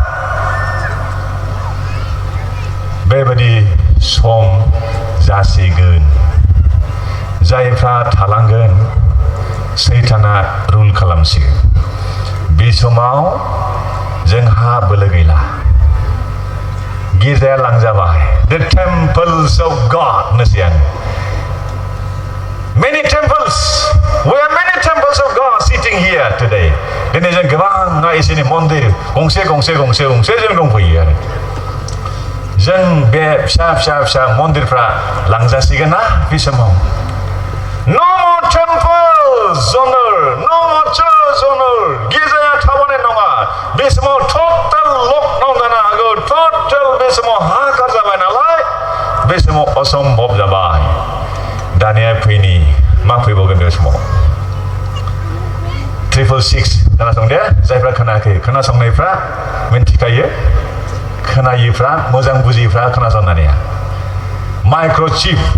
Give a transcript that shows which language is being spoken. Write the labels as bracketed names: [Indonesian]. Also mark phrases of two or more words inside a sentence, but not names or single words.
[Bodo] बेबायदि सम जासिगोन जायफ्रा थालांगोन सैताना रुल खालामसिगोन बे समाव जोंहा बोलो गैला गिर्जाया लांजाबाय [English] the temples of God [Bodo] होनोसै आं [English] many temples we have many temples of God sitting here today [Bodo] दिनै जों गोबां इसोरनि मन्दिर गंसे गंसे गंसे गंसे जों दंफैयो आरो जों बे फिसा फिसा फिसा मन्दिरफ्रा लांजासिगोन ना बे समाव [English] no more temples on earth no more church on earth [Bodo] गिर्जाया थाबानाय नङा बे समाव [English] total lockdown [Bodo] जानो हागौ total बे समाव हाहाकार जाबाय नालाय बे समाव असम्भब जाबाय दानिया फैनि मा फैबावगोन बे समाव 666 खोनासं दे जायफ्रा खोनायाखै खोनासंनायफ्रा मिन्थिखायो खोनायिफ्रा मोजां बुजिफ्रा खोनासंनानै माइक्र'चिप